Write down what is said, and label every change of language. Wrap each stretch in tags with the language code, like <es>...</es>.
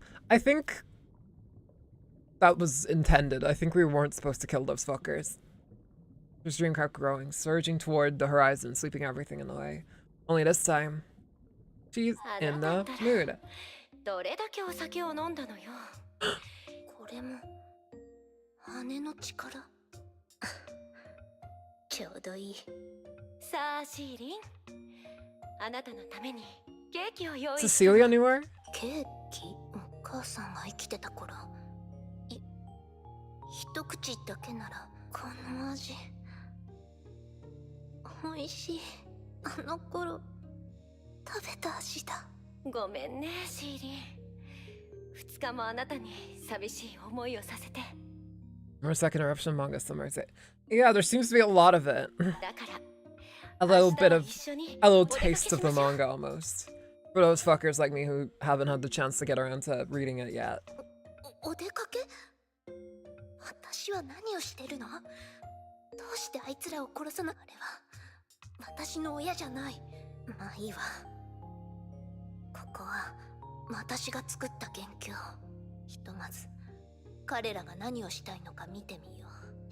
<en>I think that was intended. I think we weren't supposed to kill those fuckers. His dream kept growing, surging toward the horizon, sweeping everything in the way. Only this time, she's in the mood.</en> <ja>どれだけお酒を飲んだのよ。これも羽の力。ちょうどいい。さあシーリン、あなたのためにケーキを用意した。</ja> <en>Cecilia knew her?</en> <ja>ケーキ？お母さんが生きてた頃。一口だけならこの味。美味しい。あの頃食べた味だ。ごめんねシーリン。 2日もあなたに寂しい思いをさせて。</ja> <en>More second eruption manga summers it. Yeah, there seems to be a lot of it. A little taste of the manga almost. For those fuckers like me who haven't had the chance to get around to reading it yet.</en> <ja>お出かけ？私は何をしてるの？どうしてあいつらを殺さなあれは私の親じゃない。まあいいわ。ここは私が作った元凶。ひとまず彼らが何をしたいのか見てみよう。</ja>